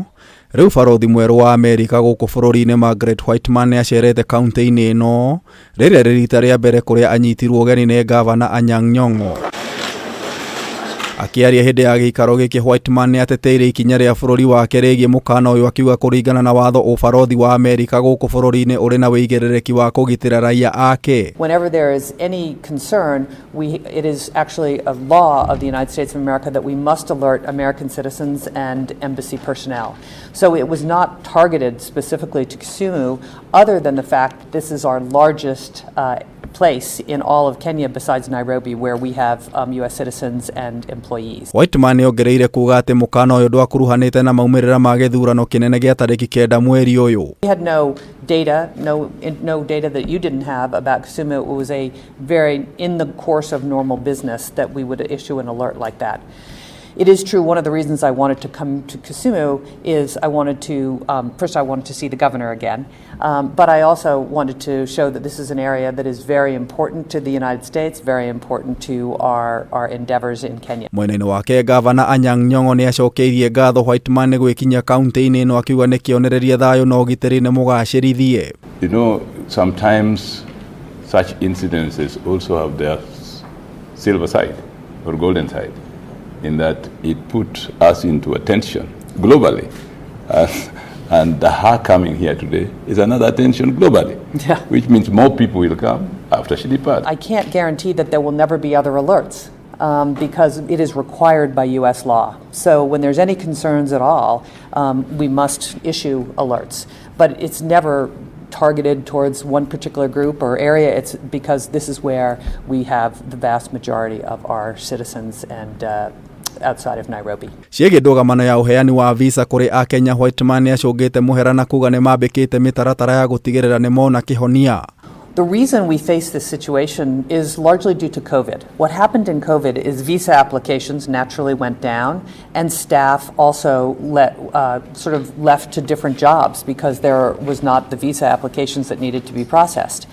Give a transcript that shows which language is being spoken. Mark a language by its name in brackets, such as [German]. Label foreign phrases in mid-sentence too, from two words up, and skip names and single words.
[Kikuyu] Rĩu barothi mwerũ wa Amerika gũkũ bururi-ini Margaret Whitman nĩacerete kaunti-ini ĩno, rĩrĩa rĩrita rĩa mbere kũrĩa anyitirwo ũgeni nĩ gavana Anyang' Nyong'o. Akiaria hĩndĩ ya gĩikaro gĩkĩ, Whitman nĩateteire ikinya rĩa bũrũri wake rĩgiĩ mũkaana ũyũ, akiuga kũringana na watho ũbarothi wa Amerika gũkũ bũrũri-inĩ ũrĩ na wĩigĩrĩrĩki wa kũgitĩra raiya ake. [English] Whenever there is any concern, it is actually a law of the United States of America that we must alert American citizens and embassy personnel. So it was not targeted specifically to Kisumu, other than the fact that this is our largest place in all of Kenya besides Nairobi, where we have US citizens and employees. [Kikuyu] Whitman nĩongereire kuuga atĩ mũkaana ũyũ ndwakuruhanĩte na maumĩrĩra ma gĩthurano kĩnene gĩa tarĩki 9 mweri ũyũ. [English] We had no data, no data that you didn't have about Kisumu. It was a very in the course of normal business that we would issue an alert like that. It is true, one of the reasons I wanted to come to Kisumu is I wanted to, first I wanted to see the governor again, but I also wanted to show that this is an area that is very important to the United States, very important to our endeavors in Kenya. [Kikuyu] Mwena-inĩ wake, gavana Anyang' Nyong'o nĩacokeirie ngatho Whitman nĩ gwĩkinyia kaunti-inĩ ĩno, akiuga nĩ kĩonereria thayũ na ũgitĩri nĩ mũgacĩrithie. [English] You know, sometimes such incidences also have their silver side or golden side, in that it put us into attention globally. And her coming here today is another attention globally, yeah. Which means more people will come after she departs. I can't guarantee that there will never be other alerts because it is required by US law. So when there's any concerns at all, we must issue alerts. But it's never targeted towards one particular group or area. It's because this is where we have the vast majority of our citizens and outside of Nairobi. [Kikuyu] Ciĩgiĩ ndũgamano ya ũheani wa visa kũrĩ Akenya, Whitman nĩacũngĩte mũhera na kuga nĩmambĩkĩte mĩtaratara ya gũtigĩrĩra nĩmona kĩhonia. [English] The reason we face this situation is largely due to COVID. What happened in COVID is visa applications naturally went down, and staff also left to different jobs because there was not the visa applications that needed to be processed.